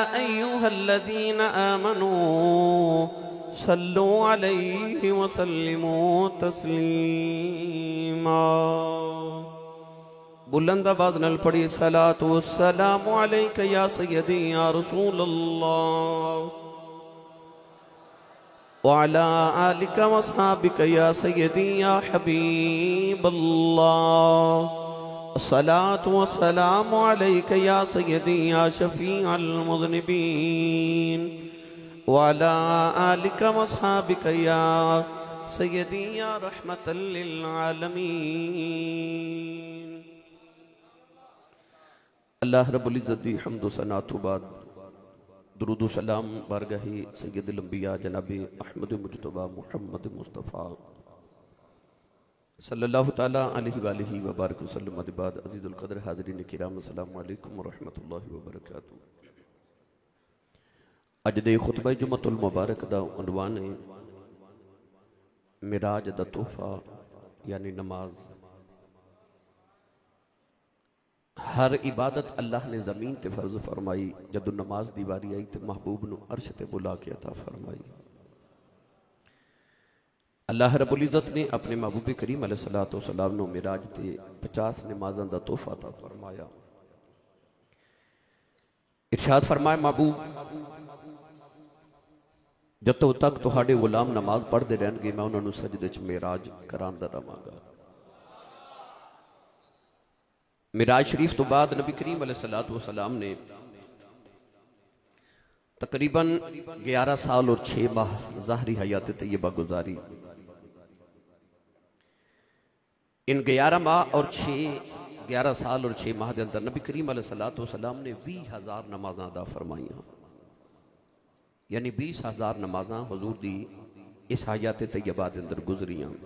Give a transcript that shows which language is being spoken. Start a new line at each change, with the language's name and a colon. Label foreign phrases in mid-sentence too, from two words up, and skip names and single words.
Arabic: أيها الذين آمنوا صلوا عليه وسلموا تسليما.
Punjabi: بلند آواز نال پڑھی
Arabic: صلاۃ والسلام علیک یا سیدی یا رسول اللہ وعلى آلك وصحابك يا سيدي يا حبيب الله. الصلاة والسلام عليك يا سيدي يا شفيع المذنبين وعلى آلك وصحابك يا سيدي يا رحمة للعالمين.
Punjabi: اللہ رب العزت دی حمد و ثنا تو بعد درود و سلام بارگاہ سید الانبیاء جناب احمد مجتبی محمد مصطفیٰ
Arabic: صلی اللہ تعالیٰ علیہ وآلہ وبارک وسلم.
Punjabi: بعد عزیز القدر حاضرین کرام
Arabic: السلام علیکم ورحمۃ اللہ وبرکاتہ.
Punjabi: اج دے خطبہ جمعۃ المبارک دا عنوان ہے معراج دا تحفہ یعنی نماز. ہر عبادت اللہ نے زمین تے فرض فرمائی، جدو نماز دی واری آئی تے محبوب نو عرش تے بلا کے عطا فرمائی. اللہ رب العزت نے اپنے محبوب کریم علیہ السلام نو معراج تے 50 نمازاں دا تحفہ عطا فرمایا. ارشاد فرمایا محبوب جدو تک تہاڈے غلام نماز پڑھ دے رہن گے میں انہاں نو سجدے چ معراج کراندا رہاں گا. معراج شریف تو بعد نبی کریم علیہ السلام نے تقریباً 11 سال اور 6 ماہ ظاہری حیات طیبہ گزاری. ان 11 سال اور 6 ماہ دے اندر نبی کریم علیہ السلام نے 20,000 نمازاں ادا فرمائیاں، یعنی 20,000 نمازاں حضور دی اس حیات طیبہ دے اندر گزریاں.